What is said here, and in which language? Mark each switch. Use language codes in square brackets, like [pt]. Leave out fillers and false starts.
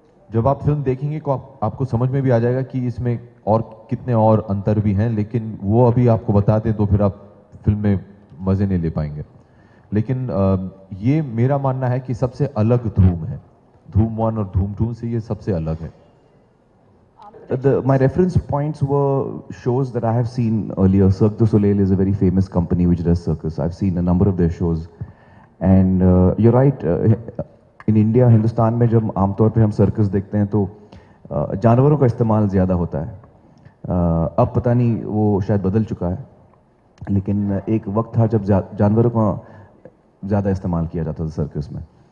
[hi] जब आप फिल्म देखेंगे तो आपको समझ में भी आ जाएगा कि इसमें और कितने और अंतर भी हैं, लेकिन वो अभी आपको बता दें तो फिर आप फिल्म में मज़े नहीं ले पाएंगे। लेकिन ये मेरा मानना है कि सबसे अलग धूम है, धूम 1 और धूम 2 से ये सबसे अलग है। [en] My reference points were shows that I have seen earlier. Cirque du Soleil is a very famous company which does circus. I've seen a number of their shows. And you're right, in India, [hi] Hindustan में जब आमतौर पे हम circus देखते हैं तो जानवरों का इस्तेमाल ज़्यादा होता है। अब पता नहीं वो शायद बदल चुका है, लेकिन एक वक्त था जब जानवरों का ज़्यादा इस्तेमाल किया जाता था सर्कस में।